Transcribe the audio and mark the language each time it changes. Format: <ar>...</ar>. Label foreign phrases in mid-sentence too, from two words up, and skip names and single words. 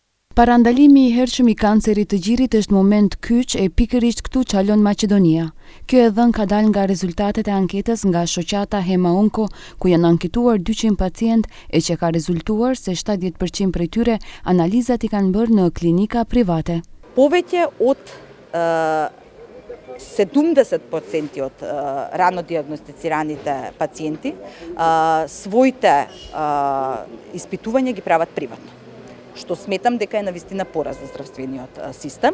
<sq>Parandalimi I hershëm I kancerit të gjirit është moment kyç e pikërisht këtu çalon Maqedonia. Kjo e dhënë ka dalë nga rezultatet e anketës nga shoqata Hema Onko, ku janë anketuar 200 pacient e që ka rezultuar se 70% prej tyre analizat I kanë bërë në klinika private.</sq> <mk>Повеќе од 70% од рано диагностицираните пациенти своите испитувања ги прават приватно, што сметам дека е навистина пораз за здравствениот систем.</mk>